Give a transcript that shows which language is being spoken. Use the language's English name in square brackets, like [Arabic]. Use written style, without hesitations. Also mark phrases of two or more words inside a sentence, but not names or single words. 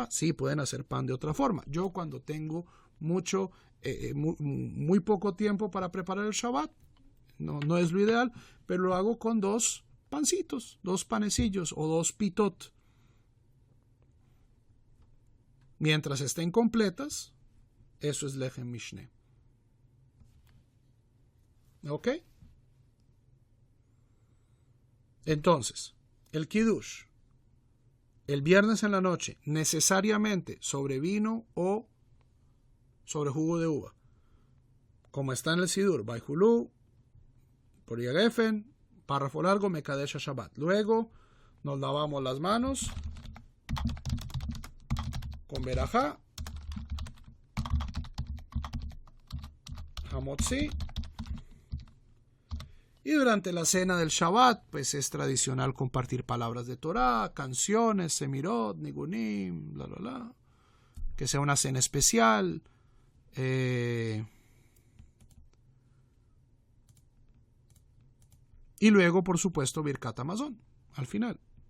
[Spanish] Sí, pueden hacer pan de otra forma. Yo cuando tengo muy poco tiempo para preparar el Shabbat, no es lo ideal, pero lo hago con 2 pancitos, 2 panecillos o 2 pitot. Mientras estén completas, eso es [Hebrew] לחם משנה. [Spanish] ¿Ok? Entonces, el kiddush, el viernes en la noche, necesariamente sobre vino o sobre jugo de uva. Como está en el Sidur, Baihulú, por Yagefen, párrafo largo, [Hebrew] מקדש שבת. [Spanish] Luego nos lavamos las manos con Berajá, Hamotzi. Y durante la cena del Shabbat, pues es tradicional compartir palabras de Torah, canciones, [Hebrew] זמירות, ניגונים, [Spanish] bla, bla, bla. Que sea una cena especial. Y luego, por supuesto, [Hebrew] ברכת המזון, [Spanish] al final.